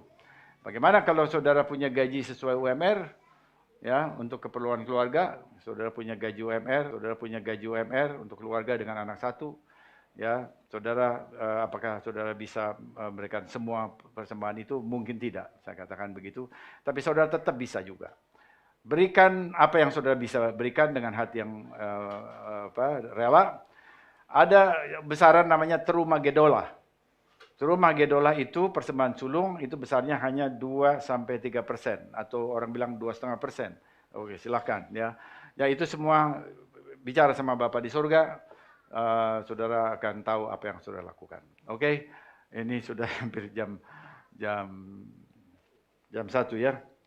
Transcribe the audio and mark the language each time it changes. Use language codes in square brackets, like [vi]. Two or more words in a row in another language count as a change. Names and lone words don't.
[id] Bagaimana kalau saudara punya gaji sesuai UMR, ya untuk keperluan keluarga, saudara punya gaji UMR untuk keluarga dengan anak satu, ya saudara, apakah saudara bisa memberikan semua persembahan itu? Mungkin tidak, saya katakan begitu. Tapi saudara tetap bisa juga. Berikan apa yang saudara bisa berikan dengan hati yang rela. Ada besaran namanya [he] תרומה גדולה. תרומה גדולה [id] itu persembahan sulung itu besarnya hanya 2-3% atau orang bilang 2,5%. Oke, silakan ya. Ya itu semua bicara sama Bapa di surga, saudara akan tahu apa yang saudara lakukan. Oke, ini sudah hampir jam 1 ya.